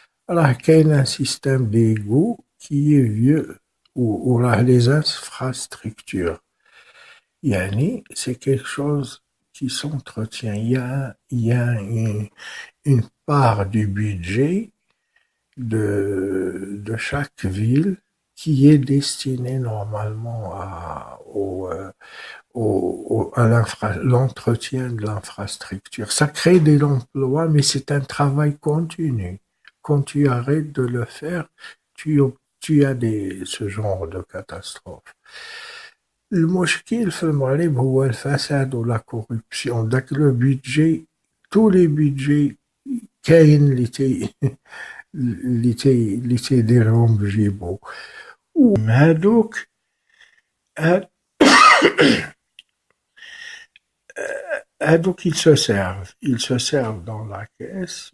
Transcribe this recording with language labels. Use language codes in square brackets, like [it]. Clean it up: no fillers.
[ar] راه كاين [fr] un système d'égout qui est vieux [ar] وراه [fr] les infrastructures [ar] يعني [fr] c'est quelque chose qui s'entretient. Il y a une part du budget de chaque ville qui est destinée normalement à l'entretien de l'infrastructure. Ça crée des emplois, mais c'est un travail continu. Quand tu arrêtes de le faire, tu as ce genre de catastrophe. [ar] المشكل في المغرب هو الفساد ولا كوربسيون. داك لو بيدجي تو لي بيدجي كاين اللي تيديرهم بجيبو، وهادوك هادوك [fr] ils se servent dans la caisse.